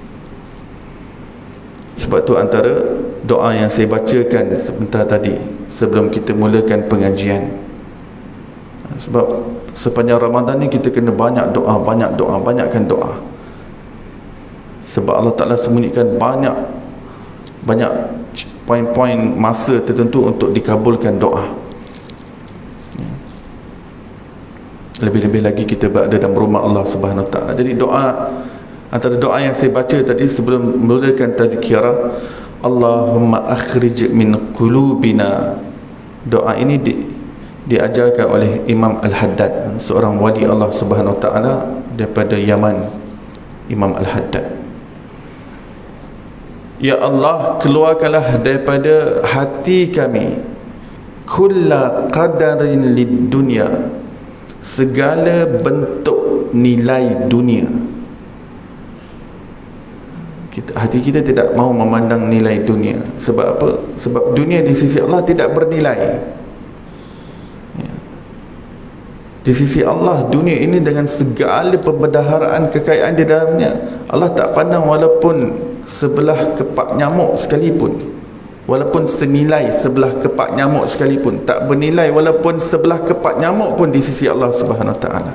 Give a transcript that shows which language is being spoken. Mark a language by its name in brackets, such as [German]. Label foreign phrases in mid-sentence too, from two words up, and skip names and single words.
[Malay] Sebab tu antara doa yang saya bacakan sebentar tadi sebelum kita mulakan pengajian. Sebab sepanjang Ramadan ni kita kena banyak doa, banyakkan doa. Sebab [Arabic] Allah Ta'ala [Malay] sembunyikan banyak poin-poin masa tertentu untuk dikabulkan doa. Lebih-lebih lagi kita berada dalam rumah [Arabic] Allah Subhanahu Wa Ta'ala. [Malay] Jadi doa, antara doa yang saya baca tadi sebelum mulakan tazkirah, [Arabic] Allahumma akhrij min qulubina. [Malay] Doa ini diajarkan oleh Imam Al-Haddad, seorang wali [Arabic] Allah Subhanahu Wa Ta'ala [Malay] daripada Yaman. Imam Al-Haddad, [Arabic] ya Allah, [Malay] keluarkanlah daripada hati kami [Arabic] kulla qadarin lid dunya, [Malay] segala bentuk nilai dunia. Hati kita tidak mahu memandang nilai dunia. Sebab apa? Sebab dunia di sisi Allah tidak bernilai. Di sisi Allah, dunia ini dengan segala perbendaharaan kekayaan di dalamnya, Allah tak pandang walaupun sebelah kepak nyamuk sekalipun, walaupun senilai sebelah kepak nyamuk sekalipun, tak bernilai walaupun sebelah kepak nyamuk pun di sisi [Arabic] Allah Subhanahu Wa Ta'ala.